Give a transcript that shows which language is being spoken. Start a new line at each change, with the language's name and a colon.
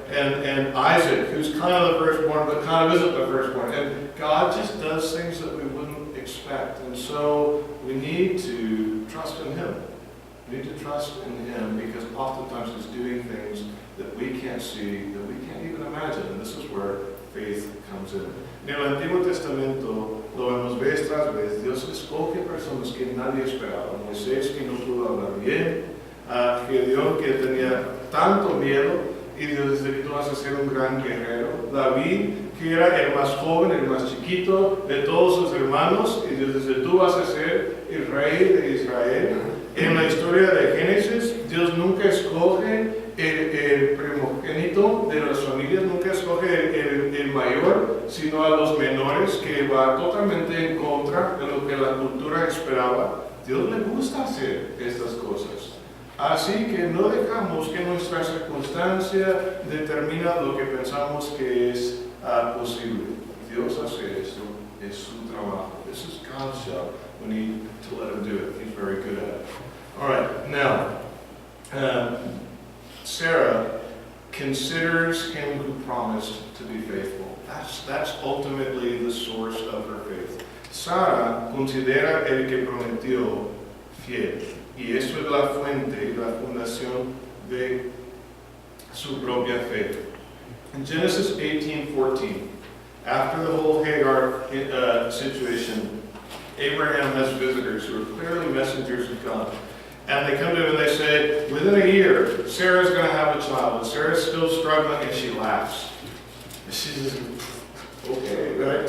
English: And Isaac, who's kind of the firstborn, but kind of isn't the firstborn. And God just does things that we wouldn't expect. And so we need to trust in Him. We need to trust in Him because oftentimes He's doing things that we can't see, that we can't even imagine. And this is where faith comes in.
Spanish: En el Antiguo Testamento lo vemos vez tras vez. Dios escoge personas que nadie esperaba. Moisés, que no pudo hablar bien. Gedeón, que tenía tanto miedo. Y Dios dice que tú vas a ser un gran guerrero. David, que era el más joven, el más chiquito de todos sus hermanos. Y Dios dice, tú vas a ser el rey de Israel. En la historia de Génesis, Dios nunca escoge el primogénito de las familias, nunca escoge el mayor, sino a los menores, que va totalmente en contra de lo que la cultura esperaba. Dios le gusta hacer estas cosas. Así que no dejamos que nuestra circunstancia determine lo que pensamos que es posible. Dios hace esto, es su trabajo.
English: This is God's job. We need to let Him do it. He's very good at it. All right, now, Sarah considers him who promised to be faithful. That's ultimately the source of her faith.
Spanish: Sara considera el que prometió fiel. Y eso es la fuente y la fundación de su propia fe.
English: In Genesis 18:14, after the whole Hagar situation Abraham has visitors who are clearly messengers of God. And they come to him and they say, within a year, Sarah's going to have a child. And Sarah's still struggling, and she laughs. And she says, okay, right?